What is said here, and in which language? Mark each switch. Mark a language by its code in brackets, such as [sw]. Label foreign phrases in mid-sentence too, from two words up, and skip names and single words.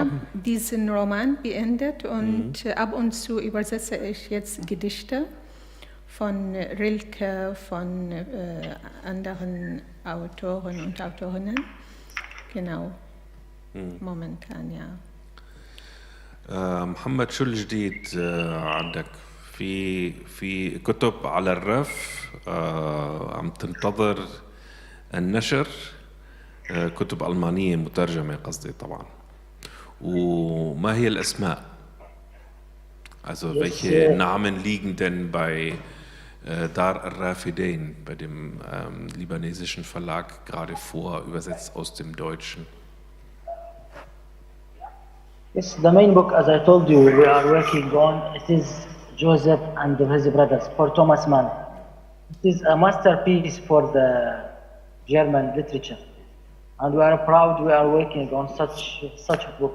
[de] haben. diesen Roman beendet und ab und zu übersetze ich jetzt Gedichte von Rilke, von anderen Autoren und Autorinnen. Genau, momentan, ja. [ar] محمد شو الجديد عندك في كتب على الرف عم تنتظر النشر كتب ألمانية مترجمة قصدي طبعا وما هي الأسماء [de] also welche Namen liegen denn bei Dar al-Rafidain, bei dem libanesischen Verlag gerade vor, übersetzt aus dem Deutschen? [en] Yes, the main book, as I told you, we are working on, it is Joseph and his brothers, for Thomas Mann. It is a masterpiece for the German literature. And we are proud we are working on such a book.